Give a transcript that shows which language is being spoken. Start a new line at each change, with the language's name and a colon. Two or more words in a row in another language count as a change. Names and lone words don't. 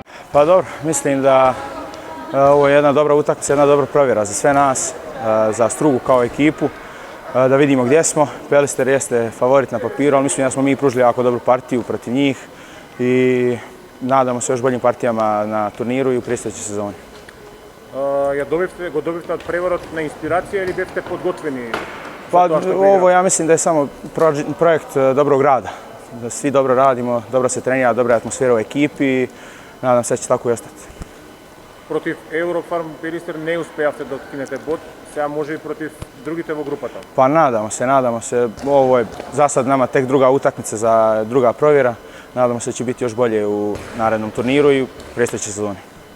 Croatian: Pa dobro, mislim da ovo je jedna dobra utakmica, jedna dobra provjera za sve nas, za Strugu kao ekipu, da vidimo gdje smo. Pelister jeste favorit na papiru, ali mislim da smo mi pružili jako dobru partiju protiv njih i nadamo se još boljim partijama na turniru i u predstojećoj sezoni.
Macedonian: Готовите од преворот на инспирација или бевте подготвени?
Croatian: Pa ovo ja mislim da je samo projekt dobrog rada. Da svi dobro radimo, dobro se trenira, dobra je atmosfera u ekipi i nadam se da će tako i ostati.
Macedonian: Против Eurofarm Пелистер не успеавте да откинете бод, сега може и против другите во групата.
Croatian: Pa nadamo se. Ovo je za sad nama tek druga utakmica za druga provjera. Nadamo se da će biti još bolje u narednom turniru i u predstojećoj sezoni.